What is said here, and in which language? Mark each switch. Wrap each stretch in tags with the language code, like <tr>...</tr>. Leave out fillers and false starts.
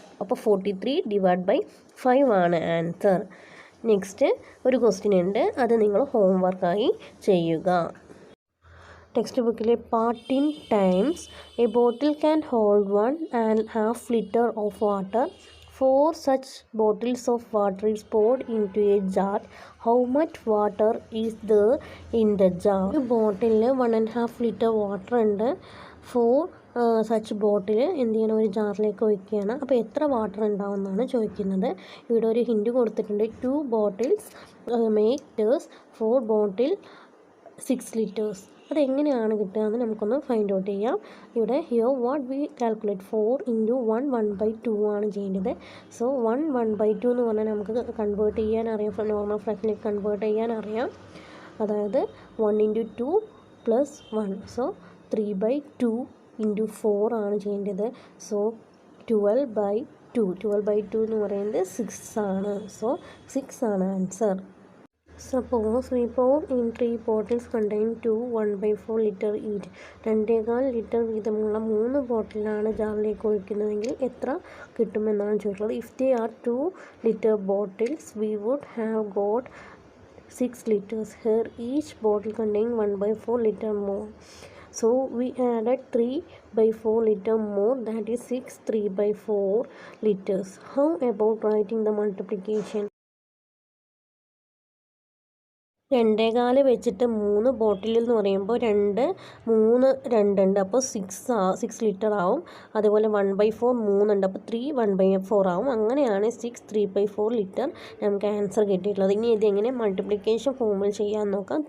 <ml>അപ്പോൾ 43/5 ആണ് answer. Next ഒരു ക്വസ്റ്റ്യൻ ഉണ്ട്, അത് നിങ്ങൾ ഹോംവർക്കായി ചെയ്യുക.</ml> <en>Text ബുക്കിലെ part in times. A bottle can hold 1.5 liter of water. 4 such bottles of water is poured into a jar. How much water is there in the jar?</en> <ml>ഒരു ബോട്ടിലിൽ 1.5 liter water ഉണ്ട്. 4 such ബോട്ടിൽ എന്ത് ചെയ്യണം? ഒരു ജാറിലേക്ക് ഒഴിക്കുകയാണ്. അപ്പോൾ എത്ര water ഉണ്ടാവുമെന്നാണ് ചോദിക്കുന്നത്. ഇവിടെ ഒരു ഹിൻറ്റ് കൊടുത്തിട്ടുണ്ട്.</ml> <en>2 bottles make 4 bottle 6 liters.</en> <ml>അതെങ്ങനെയാണ് കിട്ടുക എന്ന് നമുക്കൊന്ന് ഫൈൻഡ് ഔട്ട് ചെയ്യാം. ഇവിടെ</ml> <en>here what we calculate</en> <ml>4 into 1/2 ആണ് ചെയ്യേണ്ടത്. സോ 1/2 എന്ന് പറഞ്ഞാൽ നമുക്ക് കൺവേർട്ട് ചെയ്യാൻ അറിയാം, നോർമൽ ഫ്രാക്ഷനിലേക്ക് കൺവേർട്ട് ചെയ്യാൻ അറിയാം. അതായത് 1 ഇൻറ്റു 2 പ്ലസ് 1. സോ 3/2 ഇൻറ്റു 4 ആണ് ചെയ്യേണ്ടത്. സോ 12/2. 12/2 എന്ന് പറയുന്നത് 6 ആണ്. സോ 6 ആണ് answer.</ml> <en>Suppose we pour in 3 bottles containing 2 1/4 liter each.</en> <ml>2.25 litre വീതമുള്ള 3 ബോട്ടിലാണ് ജാറിലേക്ക് ഒഴിക്കുന്നതെങ്കിൽ എത്ര കിട്ടുമെന്നാണ് ചോദിക്കുന്നത്.</ml> <en>If they are 2 liter bottles we would have got 6 liters. Here each bottle containing 1/4 liter more. So we added 3/4 liter more, that is 6 3/4 liters. How about writing the multiplication?</en> <ml>2.25 വെച്ചിട്ട് 3 ബോട്ടിൽ എന്ന് പറയുമ്പോൾ 2 ഉണ്ട്. അപ്പോൾ 6 ലിറ്റർ ആവും. അതുപോലെ 1/4 3 ഉണ്ട്. അപ്പോൾ 3 1/4 ആവും. അങ്ങനെയാണ് 6 3/4 ലിറ്റർ നമുക്ക് ആൻസർ കിട്ടിയിട്ടുള്ളത്. ഇനി ഇതെങ്ങനെ മൾട്ടിപ്ലിക്കേഷൻ ഫോമിൽ ചെയ്യാൻ നോക്കാം.</ml>